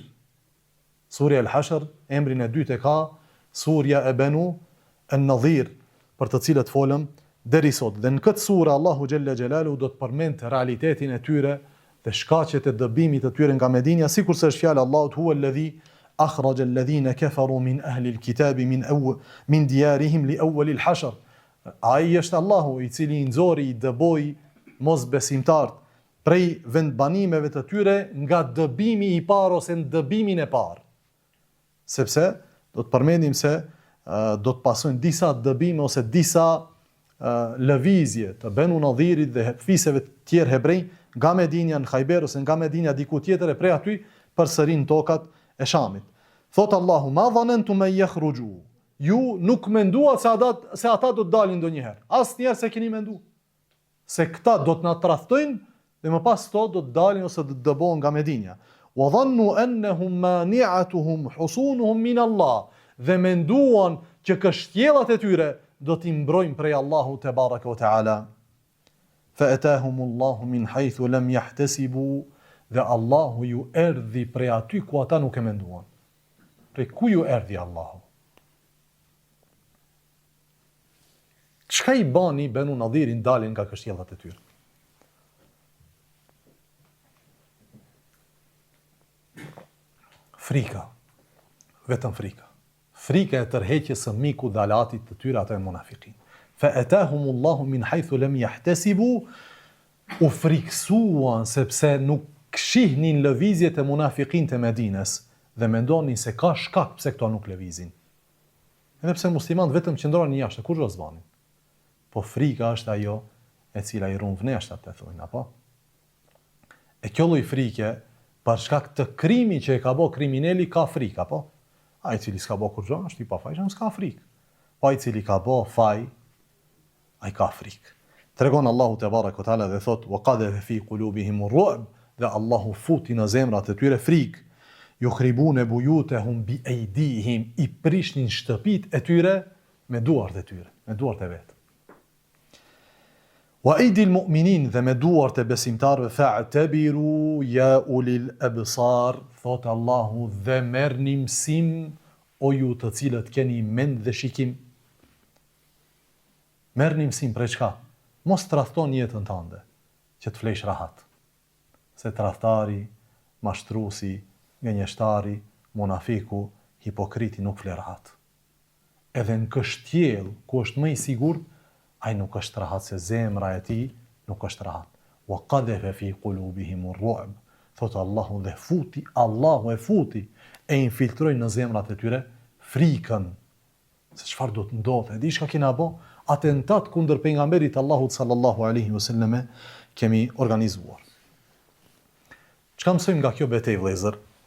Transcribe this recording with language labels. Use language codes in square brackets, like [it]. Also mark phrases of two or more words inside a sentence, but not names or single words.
[sq] Surja El Hashr, emrin e dytë e ka surja e Banu Nadhir, për të cilët folëm deri sot. Dhe në këtë surë Allahu [ar] جل جلاله [sq] do të përmend realitetin e tyre dhe shkaqet e dëbimit të tyre nga Medinja, sikurse është fjala Allahut [ar] هو الذي أخرج الذين كفروا من أهل الكتاب من ديارهم لأول الحشر. [sq] Ai është Allahu i cili i nxori, i dëboi mosbesimtarët prej vendbanimeve të tyre nga dëbimi i parë ose në dëbimin e parë. Sepse do të përmendim se do të pasojnë disa dëbime ose disa lëvizje të Banu Nadhirit dhe fiseve të tjerë hebrej nga Medinja në Khajber ose nga Medinja diku tjetër e prej aty përsërin tokat e Shamit. Thot Allahu, [ar] ما ظننتم أن يخرجوا. [sq] Ju nuk menduat se ata do të dalin ndonjëherë. Asnjëherë se keni menduar se këta do të na tradhtojnë dhe më pas to do të dalin ose do të dëbohen nga Medinja. [ar] وظنوا أنهم مانعتهم حصونهم من الله. [sq] Dhe menduan që kështjellat e tyre do t'i mbrojnë prej Allahu [ar] تبارك وتعالى. فأتاهم الله من حيث لم يحتسبوا, [sq] dhe Allahu ju erdhi prej aty ku ata nuk e menduan. Prej ku ju erdhi Allahu? Çka i bani Banu Nadhirin dalin nga kështjellat e tyre? Frika. Vetëm frika. Frika e tërheqjes së miku dhe alatit të tyre ata e munafikin. [ar] فأتاهم الله من حيث لم يحتسبوا, [sq] u friksuan sepse nuk kshihnin lëvizjet e munafikin të Medinës dhe mendonin se ka shkak pse këto nuk lëvizin. Edhe pse muslimanët vetëm qëndronin jashtë, kur do zbanin. Po frika është ajo e cila i ruan vneshtat, të thonë, apo? E kjo lloj frike, për shkak të krimi që e ka bë kriminali, ka frikë, apo? Ai i cili s'ka bë kurrë, është i pafajshëm, s'ka frikë. Po ai i cili ka bë faj, ai ka frikë. Tregon Allahu [ar] تبارك وتعالى [sq] dhe thot: [ar] "وقذف في قلوبهم الرعب", [sq] dhe Allahu futi në zemrat e tyre frikë. [ar] يخربون بيوتهم بأيديهم, [sq] i prishnin shtëpitë e tyre me duart e tyre, me duart e vet. [ar] وأيدي المؤمنين, [sq] dhe me duart e besimtarëve, [ar] فاعتبروا يا أولي الأبصار, [sq] thot Allahu, dhe merrni mësim o ju të cilët keni mend dhe shikim. Merrni mësim për çka? Mos tradhton jetën tënde që të flesh rahat. Se tradhtari, mashtruesi, gënjeshtari, munafiku, hipokriti nuk fle rahat. Edhe në kështjell, ku është më i sigurt, ai nuk është rahat, se zemra e tij nuk është rahat. [ar] وقذف في قلوبهم الرعب. [sq] Thot Allahu, dhe Allahu e futi e infiltroi në zemrat e tyre frikën. Se çfarë do të ndodhte? Di çka kena bë? Atentat kundër pejgamberit Allahut [ar] صلى الله عليه وسلم [sq] kemi organizuar. Çka mësojmë nga kjo betejë, vëllezër?